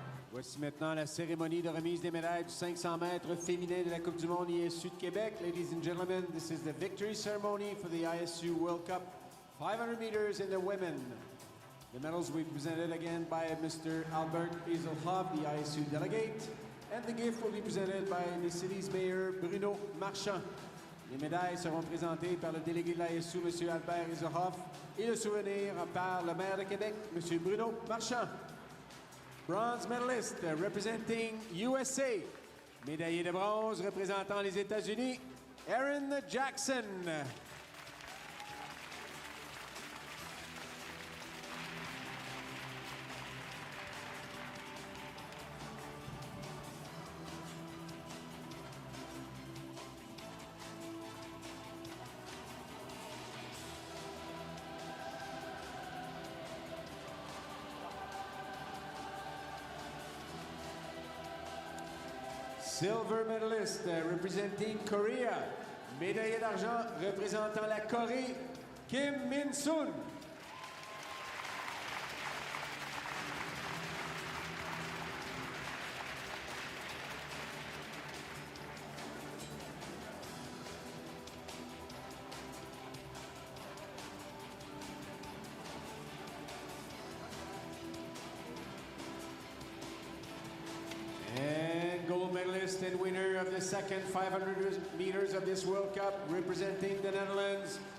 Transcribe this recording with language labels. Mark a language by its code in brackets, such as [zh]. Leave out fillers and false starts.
[fr] Voici maintenant la cérémonie de remise des médailles du 500 mètres féminin de la Coupe du monde ISU de Québec. [en] Ladies and gentlemen, this is the victory ceremony for the ISU World Cup 500 meters in the women. The medals will be presented again by Mr. Albert Hazelhoff, the ISU delegate, and the gift will be presented by the city's mayor, Bruno Marchand. [fr] Les médailles seront présentées par le délégué de l'ISU, M. Albert Hazelhoff, et le souvenir par le maire de Québec, M. Bruno Marchand. [en] Bronze medalist representing USA. [fr] Médaillé de bronze représentant les États-Unis, Aaron Jackson. [en] Silver medalist representing Korea. [fr] Médaillé d'argent représentant la Corée, Kim Min-sun. [en] And gold medalist and winner of the second 500 meters of this World Cup, representing the Netherlands,